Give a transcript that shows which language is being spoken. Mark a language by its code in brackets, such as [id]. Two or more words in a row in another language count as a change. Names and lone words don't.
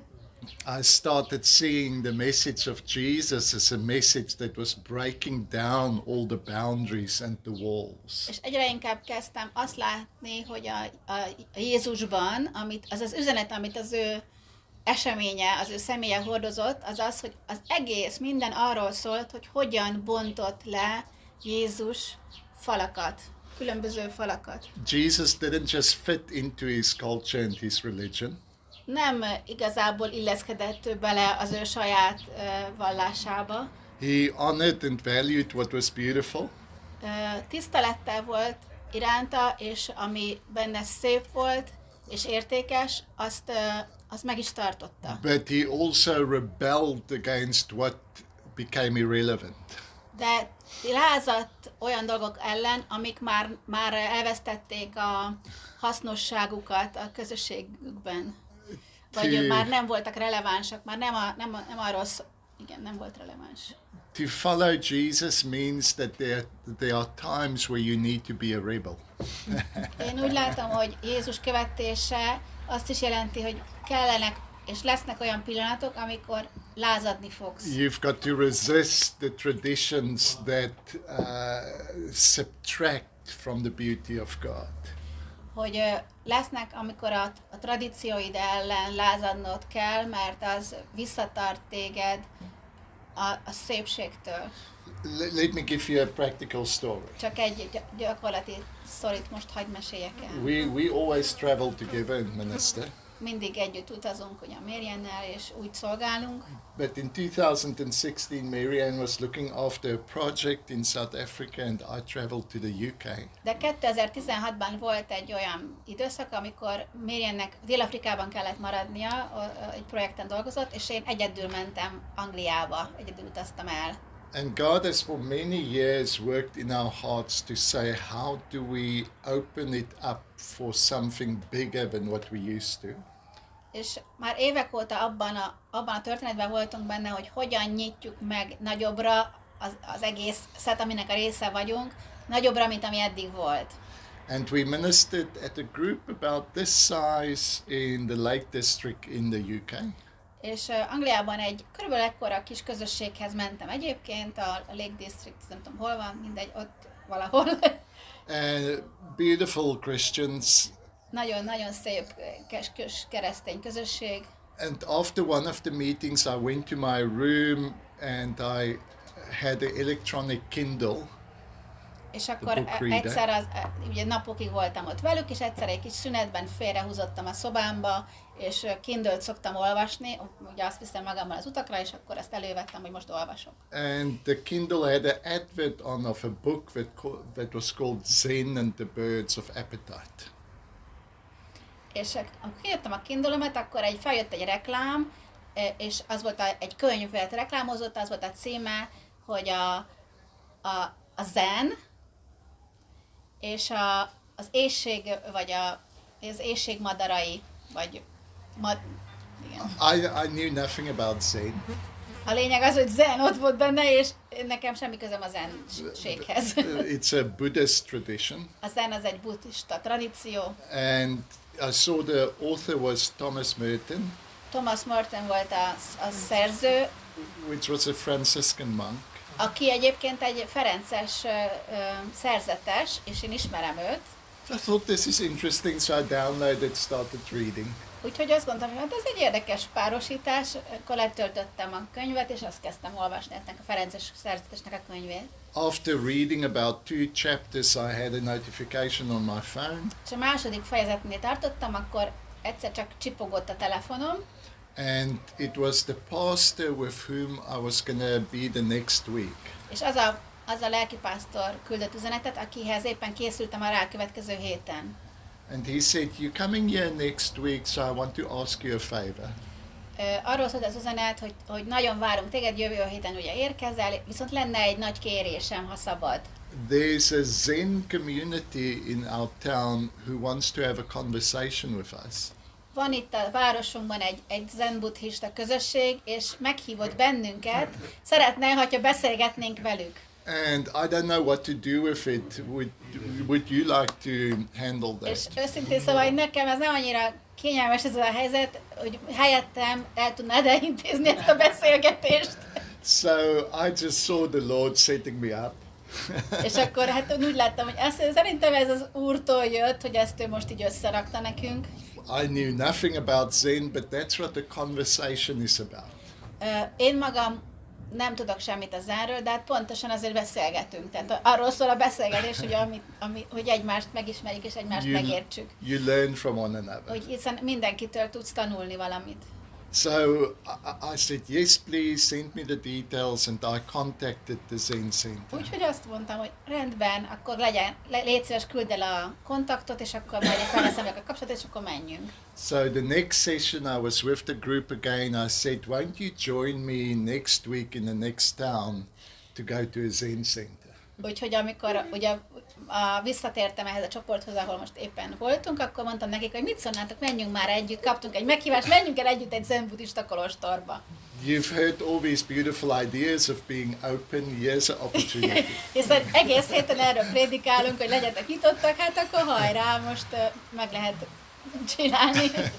[en] I started seeing the message of Jesus as a message that was breaking down all the boundaries and the walls. [hu] És egyre inkább kezdtem azt látni, hogy a Jézusban, az üzenet, amit az ő eseménye, az ő személye hordozott, az az, hogy az egész, minden arról szólt, hogy hogyan bontott le Jézus falakat, különböző falakat. [en] Jesus didn't just fit into his culture and his religion. [hu] Nem igazából illeszkedett ő bele az ő saját vallásába. [en] He honored and valued what was beautiful. [hu] Tisztelettel volt iránta, és ami benne szép volt és értékes, azt meg is tartotta. [en] But he also rebelled against what became irrelevant. [hu] De lázadt olyan dolgok ellen, amik már elvesztették a hasznosságukat a közösségükben. Vagy már nem voltak relevánsak, már nem arról nem volt releváns. [en] To follow Jesus means that there are times where you need to be a rebel. [hu] Én úgy látom, hogy Jézus követése azt is jelenti, hogy kellenek és lesznek olyan pillanatok, amikor lázadni fogsz. [en] You've got to resist the traditions that subtract from the beauty of God. [hu] Hogy lesznek, amikor a tradícióid ellen lázadnod kell, mert az visszatart téged a szépségtől. [en] Let me give you a practical story. [hu] Csak egy gyakorlati sztorit most hadd meséljek el. [en] We always travel together and minister. [hu] mindig együtt utazunk ugye Mariannel, és úgy szolgálunk. [en] But in 2016, Marianne was looking after a project in South Africa and I traveled to the UK. [hu] De 2016-ban volt egy olyan időszak, amikor Mariannek Dél-Afrikában kellett maradnia, egy projekten dolgozott, és én egyedül mentem Angliába, egyedül utaztam el. [en] And God has for many years worked in our hearts to say, how do we open it up for something bigger than what we used to? [hu] És már évek óta abban a történetben voltunk benne, hogy hogyan nyitjuk meg nagyobbra az egészet, aminek a része vagyunk, nagyobbra, mint ami eddig volt. [en] And we ministered at a group about this size in the Lake District in the UK. [hu] És Angliában egy körülbelül ekkora kis közösséghez mentem egyébként, a Lake District, nem tudom hol van, mindegy, ott valahol. [en] And beautiful Christians. [hu] Nagyon-nagyon szép keresztény közösség. [en] And after one of the meetings I went to my room and I had an electronic Kindle. [hu] És akkor egyszer, ugye napokig voltam ott velük, és egyszer egy kis szünetben félrehúzottam a szobámba, és Kindle-t szoktam olvasni, ugye azt viszem magammal az utakra, és akkor ezt elővettem, hogy most olvasok. [en] And the Kindle had an advert on of a book that was called Zen and the Birds of Appetite. [hu] És amikor kijöttem a Kindle-ömet, akkor feljött egy reklám, és az volt egy könyvet reklámozott, az volt a címe, hogy a zen, és az éhség, vagy az éhség madarai, vagy igen. [en] I knew nothing about Zen. [hu] A lényeg az, hogy zen ott volt benne, és nekem semmi közöm a zenséghez. [en] It's a Buddhist tradition. [hu] A zen az egy buddhista tradíció. [en] And I saw the author was Thomas Merton. [hu] Thomas Merton volt a szerző, [en] which was a Franciscan monk. [hu] Aki egyébként egy ferences szerzetes, és én ismerem őt. [en] I thought this is interesting, so I downloaded, started reading. [hu] Úgyhogy azt gondoltam, hogy hát ez egy érdekes párosítás, akkor letöltöttem a könyvet, és azt kezdtem olvasni ennek a ferences szerzetesnek a könyvét. [en] After reading about 2 chapters, I had a notification on my phone. [hu] És a második fejezetnél tartottam, akkor egyszer csak csipogott a telefonom. [en] And it was the pastor with whom I was going to be the next week. [hu] És az a lelkipásztor küldött üzenetet, akihez éppen készültem a rákövetkező héten. [en] And he said, "You're coming here next week, so I want to ask you a favor." [hu] Arról szólt az üzenet, hogy nagyon várunk téged, jövő héten ugye érkezel, viszont lenne egy nagy kérésem, ha szabad. [en] There's a Zen community in our town who wants to have a conversation with us. [hu] Van itt a városunkban egy zen buddhista közösség, és meghívott bennünket, szeretne, hogyha beszélgetnénk velük. [en] And I don't know what to do with it. Would you like to handle that? [hu] És őszintén szóval, nekem ez nem annyira kényelmes ez a helyzet, hogy helyettem el tudnád elintézni ezt a beszélgetést. [en] So I just saw the Lord setting me up. [hu] És akkor hát úgy láttam, hogy szerintem ez az Úrtól jött, hogy ezt ő most így összerakta nekünk. [en] I knew nothing about Zen, but that's what the conversation is about. [hu] Én magam nem tudok semmit a zenről, de hát pontosan azért beszélgetünk. Tehát arról szól a beszélgetés, hogy egymást megismerjük és egymást megértsük. [en] You learn from one another. [hu] Hogy hiszen mindenkitől tudsz tanulni valamit. [en] So I said, yes, please send me the details, and I contacted the Zen Center. [hu] Úgyhogy azt mondtam, hogy rendben, akkor légy szíves, küld el a kontaktot, és akkor majd felveszem a kapcsolatot, és akkor menjünk. [en] So the next session I was with the group again. I said, won't you join me next week in the next town to go to a Zen Center? [hu] Úgyhogy amikor ugye visszatértem ehhez a csoporthoz, ahol most éppen voltunk, akkor mondtam nekik, hogy mit szólnátok, menjünk már együtt, kaptunk egy meghívást, menjünk el együtt egy zen buddhista kolostorba. [en] You've heard all these beautiful ideas of being open. Here's an opportunity. [hu] Hiszen egész héten erről prédikálunk, hogy legyetek nyitottak, hát akkor hajrá, most meg lehet csinálni.